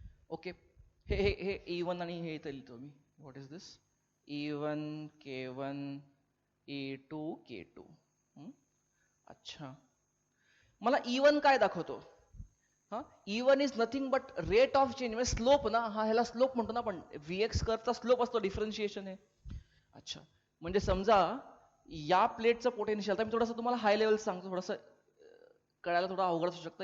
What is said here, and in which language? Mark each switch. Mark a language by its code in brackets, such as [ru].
[mr] Okay हे हे हे E1 आणि हे इथं लिहितो मी. [en] What is this E1 K1 E2 K2. [mr] अच्छा मला E1 काय दाखवतो, हा E1 [en] is nothing but rate of change [mr] म्हणजे स्लोप ना, हा ह्याला स्लोप म्हणतो ना आपण, Vx कर्वचा स्लोप असतो, डिफरन्शिएशन आहे. अच्छा म्हणजे समजा या प्लेटचं पोटेन्शियल, आता मी थोडंसं तुम्हाला हाय लेवल सांगतो, थोडंसं कळायला थोडं अवघड असू शकतं.